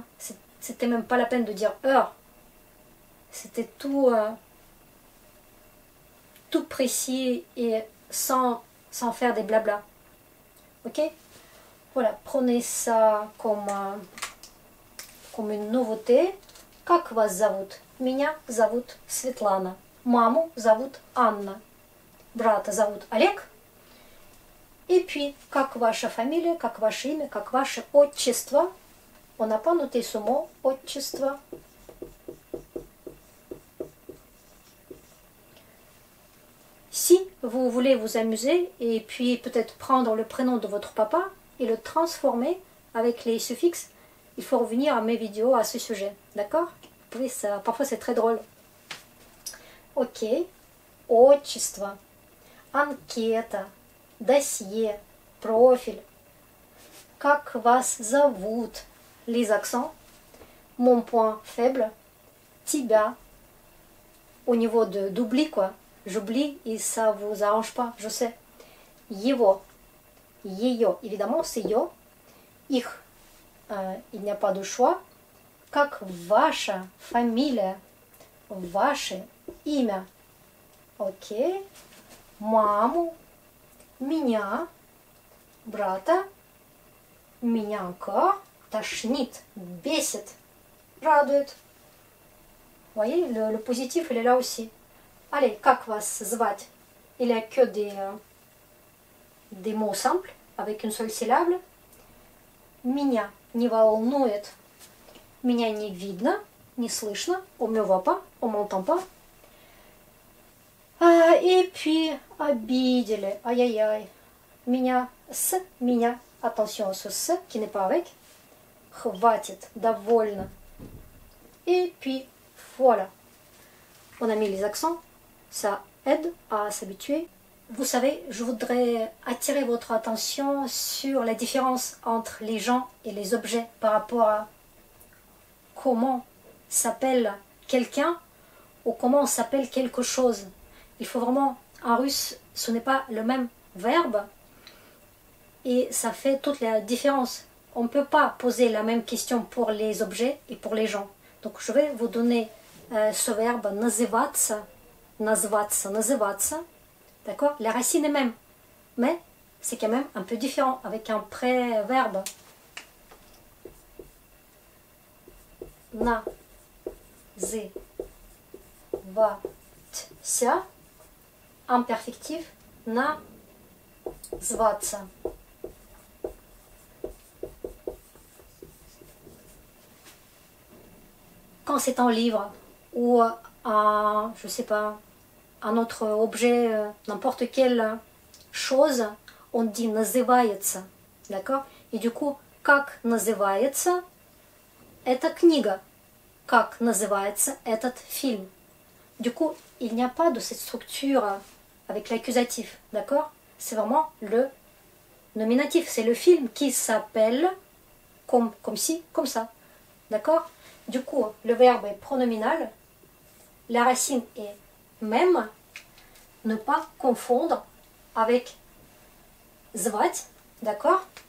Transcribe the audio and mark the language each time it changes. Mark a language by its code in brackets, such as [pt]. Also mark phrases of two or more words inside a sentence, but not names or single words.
[fr] C'était même pas la peine de dire heure, c'était tout précis et sans faire des blabla. Ok? Voilà, prenez ça comme une nouveauté. [ru] Как вас зовут? Меня зовут Светлана. Маму зовут Анна. Брата зовут Олег. [fr] Et puis, [ru] как ваша фамилия, как ваше имя, как ваше отчество. [fr] On n'a pas noté ce mot, отчество. Si vous voulez vous amuser et puis peut-être prendre le prénom de votre papa et le transformer avec les suffixes, il faut revenir à mes vidéos à ce sujet. D'accord? Oui, ça, parfois c'est très drôle. [ru] Ok. Отчество. Анкета. Досье. Профиль. Как вас зовут? [fr] Les accents. Mon point faible. Тебя. Au niveau d'oubli, quoi. J'oublie et ça vous arrange pas, je sais. [ru] Его. Ее. [fr] Évidemment, c'est yo. Их. Il n'y a pas de choix. [ru] Как ваша фамилия. Ваше имя. Окей. Маму. Меня. Брата. Меня encore. Тошнит. Бесит. Радует. [fr] Vous voyez, le positif, il est là aussi. Allez, [ru] как вас звать? [fr] Il n'y a que des mots simples, avec une seule syllabe. [ru] Меня не волнует. Меня не видно, не слышно. [fr] On me voit pas, on m'entend pas. Et puis, обидели. Aïe-aïe-aïe. [ru] Меня с, меня. [fr] Attention à ce с qui n'est pas avec. [ru] Хватит, довольно. [fr] Et puis, voilà. On a mis les accents. Ça aide à s'habituer. Vous savez, je voudrais attirer votre attention sur la différence entre les gens et les objets par rapport à comment s'appelle quelqu'un ou comment on s'appelle quelque chose. Il faut vraiment, en russe, ce n'est pas le même verbe et ça fait toute la différence. On ne peut pas poser la même question pour les objets et pour les gens. Donc je vais vous donner ce verbe называться. [ru] Назваться, называться, [fr] d'accord? La racine est même, mais c'est quand même un peu différent avec un préverbe. [ru] Называться, imperfectif, назваться. [fr] Quand c'est un livre ou un, je sais pas, un autre objet, n'importe quelle chose, on dit называется, d'accord? Et du coup, [ru] как называется эта книга? Как называется этот film? [fr] Du coup, il n'y a pas de cette structure avec l'accusatif, d'accord? C'est vraiment le nominatif, c'est le film qui s'appelle comme ci, comme ça, d'accord? Du coup, le verbe est pronominal, la racine est même, ne pas confondre avec звать, d'accord?